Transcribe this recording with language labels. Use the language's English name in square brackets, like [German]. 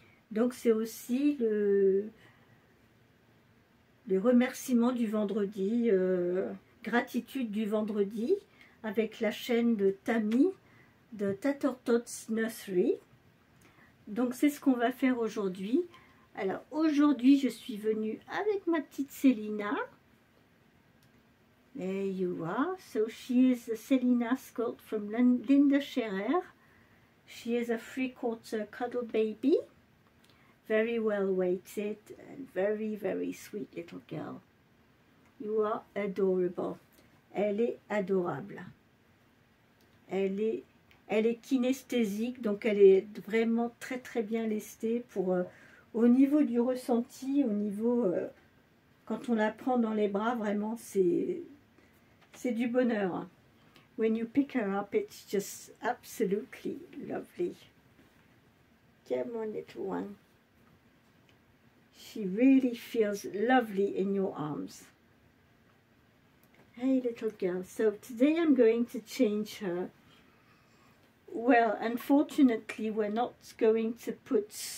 [French] Donc c'est aussi le remerciement du vendredi, gratitude du vendredi avec la chaîne de Tammy de Tater Tots Nursery. Donc c'est ce qu'on va faire aujourd'hui. Alors aujourd'hui je suis venue avec ma petite Selina. [English] There you are. So she is a Selina sculpt from Linda Scherer. She is a 3/4 cuddle baby. Very well weighted and very sweet little girl. You are adorable. [French] Elle est adorable. Elle est kinesthésique, donc elle est vraiment très bien lestée pour... au niveau du ressenti, au niveau, quand on la prend dans les bras, vraiment, c'est du bonheur. [English] When you pick her up, it's just absolutely lovely. Come on, little one. She really feels lovely in your arms. Hey, little girl. So today I'm going to change her. Well, unfortunately, we're not going to put...